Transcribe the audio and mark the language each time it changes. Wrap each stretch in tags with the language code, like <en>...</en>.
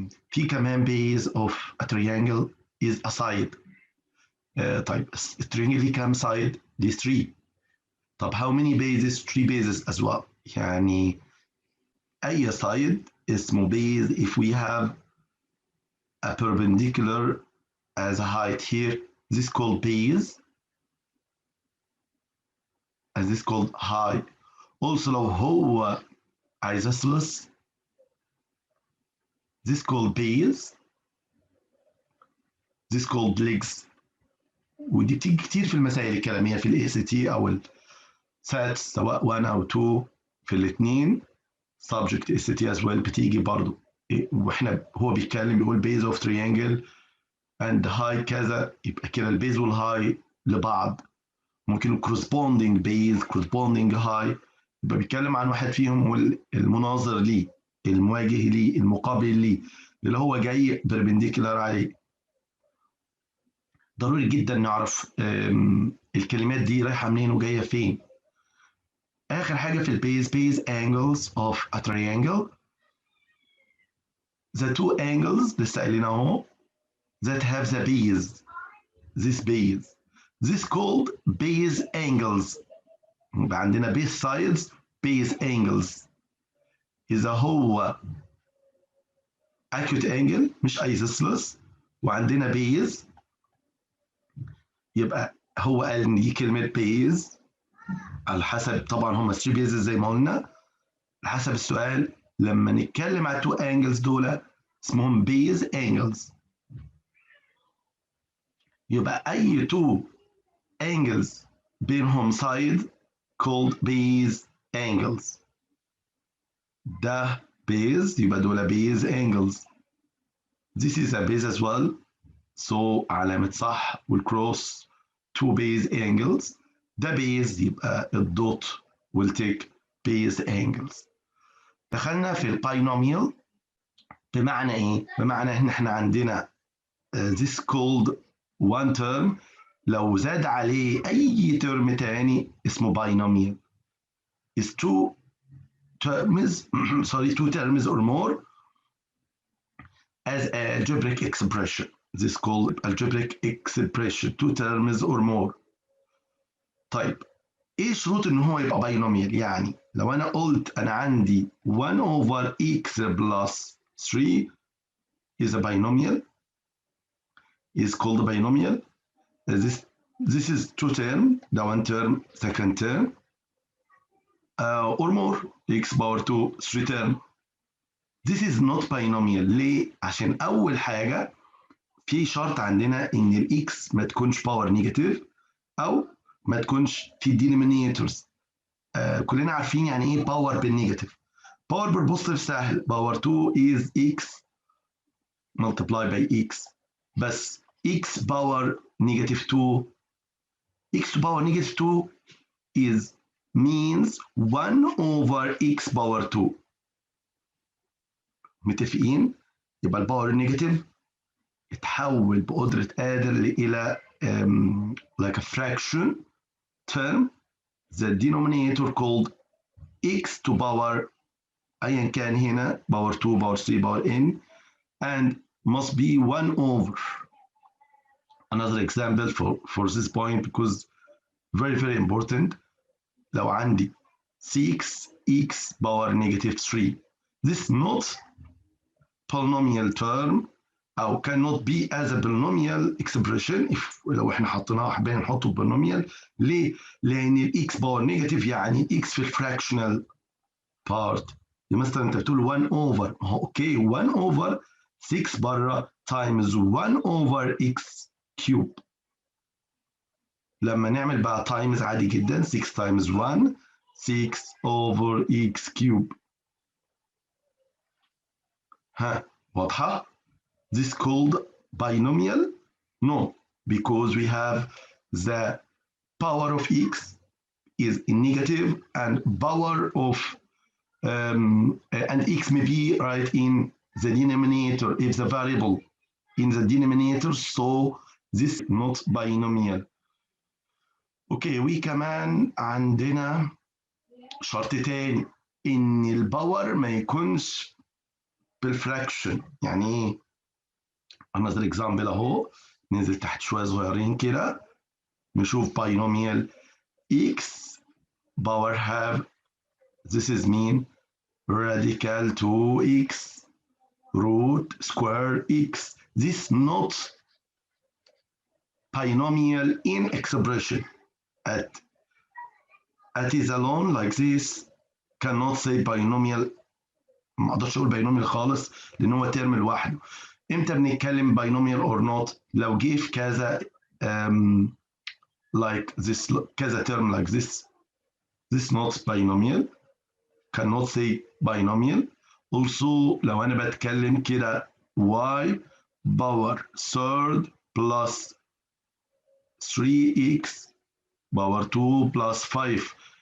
<ar>في كمان</ar> <en>base of a triangle is a side.</en> <ar>طيب الترينجل دي كام side؟ دي 3.</ar> <en>طب how many bases؟ 3 bases as well. يعني أي side اسمه base if we have a perpendicular as a height here. This is called base, as this is called height. Also</en> <ar>لو هو</ar> <en>isosceles this is called base, this is called legs.</en> <ar>ودي بتيجي كتير في المسائل الكلامية في الاي سي تي او الساتس، سواء 1 او 2 في الاثنين subject اس تي</ar> <en>as well</en> <ar>بتيجي برضو. واحنا هو بيتكلم بيقول</ar> <en>base of triangle and high</en> <ar>كذا، يبقى كده البيز والهاي لبعض. ممكن</ar> <en>corresponding base corresponding high،</en> <ar>يبقى بيتكلم عن واحد فيهم هو المناظر ليه، المواجه ليه، المقابل ليه، اللي هو جاي perpendicular عليه. ضروري جدا نعرف الكلمات دي رايحه منين وجايه فين. اخر حاجه في البيز</ar> <en>base angles of a triangle. The two angles</en> <ar>لسه قايلين اهو</ar> <en>that have the base، this base this called base angles.</en> <ar>يبقى عندنا</ar> <en>base sides base angles.</en> <ar>اذا هو acute angle مش isosceles وعندنا base، يبقى هو قال ان دي كلمه base على حسب طبعا هم 3 بيزز زي ما قلنا. على حسب السؤال لما نتكلم على 2 angles دول اسمهم base angles.</ar> <en>يبقى اي 2 angles بينهم side called base angles. ده base يبقى دول base angles. This is a base as well, so</en> <ar>علامة صح</ar> <en>والcross 2 base angles. ده base يبقى الدوت will take base angles.</en> <ar>دخلنا في الباينوميال. بمعنى ايه؟ بمعنى ان احنا عندنا</ar> <en>this called one term</en> <ar>لو زاد عليه اي ترم تاني اسمه binomial.</ar> <en>is two terms sorry 2 terms or more as algebraic expression. This is called algebraic expression 2 terms or more.</en> <ar>طيب ايه شروط ان هو يبقى باينوميال؟ يعني لو انا قلت انا عندي</ar> <en>1 over x plus 3 is a binomial, is called a binomial. This is 2 term, the 1 term, second term, or more x power 2 3 term. This is not binomial.</en> <ar>ليه؟ عشان اول حاجه في شرط عندنا ان الاكس ما تكونش باور نيجاتيف او ما تكونش في الدينومينيتورز. كلنا عارفين يعني ايه باور بالنيجاتيف.</ar> <en>Power بالبوزيتيف سهل، power 2 is x multiply by x.</en> <ar>بس x باور نيجاتيف 2، x باور نيجاتيف 2</ar> <en>is means 1 over</en> <ar>x باور 2. متفقين؟ يبقى الباور النيجاتيف يتحول بقدرة قادر إلى</ar> <en>like a fraction term. The denominator called x to power</en> <ar>أيا كان هنا باور 2 باور 3 باور n and must be 1 over.</ar> <en>Another example for this point because very important. لو عندي 6x power negative 3, this not polynomial term أو cannot be as a polynomial expression if</en> <ar>لو احنا حطيناها حبينا نحطه</ar> <en>polynomial.</en> <ar>ليه؟ لأن الx power negative يعني x في الفراكشنال part. مثلا انت بتقول 1 over، اوكي 1 over 6 بره</ar> <en>times 1 over</en> <ar>x cube. لما نعمل بقى times عادي جدا 6 times 1 6 over x cube. ها واضحة؟</ar> <en>This called binomial? No, because we have the power of x is negative and power of and x may be right in the denominator if the variable in the denominator, so this is not binomial.</en> <ar>اوكي وكمان عندنا شرط تاني ان الباور ما يكونش بالفراكشن. يعني ايه؟</ar> <en>another example اهو، ننزل تحت شويه صغيرين كده نشوف binomial x power have this is mean radical 2x root square x. This not binomial in expression. At is alone like this cannot say binomial.</en> <ar>ما اقدرش اقول binomial خالص لان هو ترم لوحده. امتى بنتكلم</ar> <en>binomial or not؟ لو جه في كذا like this كذا term like this not binomial, cannot say binomial. Also</en> <ar>لو انا بتكلم كده</ar> <en>y power third plus 3x power 2 plus 5.</en>